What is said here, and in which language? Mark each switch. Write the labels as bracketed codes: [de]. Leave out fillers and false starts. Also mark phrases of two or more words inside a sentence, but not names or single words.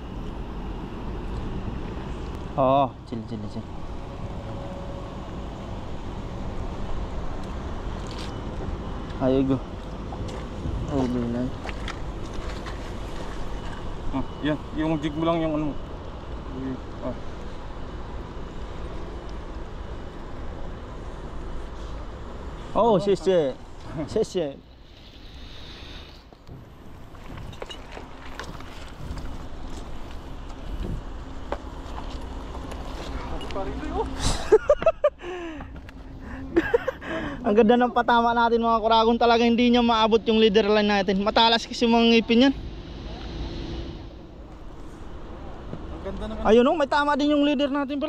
[tl] Oo, chili. Ayo go. Oh, bilay. Yan, yung jig mo lang yung ano mo. [zh] Oh, 谢谢。 [tl] 谢谢。Ang ganda ng patama natin mga kuragon, talaga hindi niya maabot yung leader line natin. Matalas kasi yung mga ngipin yan. Ayun oh, may tama din yung leader natin pala.